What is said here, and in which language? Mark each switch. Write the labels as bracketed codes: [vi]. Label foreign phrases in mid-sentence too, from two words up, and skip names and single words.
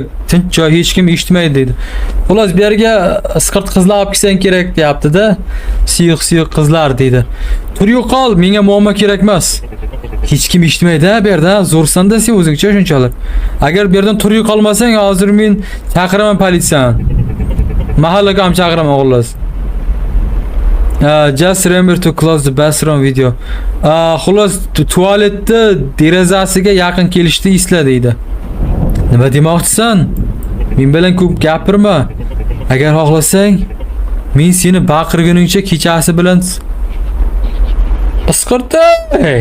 [uz] Tinch joy, hech kim eshitmaydi dedi. Xullas bu yerga isqirt qizlar olib kelsan kerak deyapti-da. Siyuq qizlar dedi. Tur yo'qol, menga muammo kerak emas. Hech kim eshitmaydi bu yerda. Zo'rsan-da sen o'zingcha shunchalar. Agar bu yerdan tur yo'qolmasang, hozir men chaqiraman politsiyani. Mahallaga ham chaqiraman xullas. [en] Just remember to close the bathroom video. [uz] Xullas tualetda derazasiga yaqin kelishni esla deydi. Nima demoqchisan? Men bilan ko'p gapirma. Agar xohlasang, men seni baqirguningcha kechasi bilan isqirtay.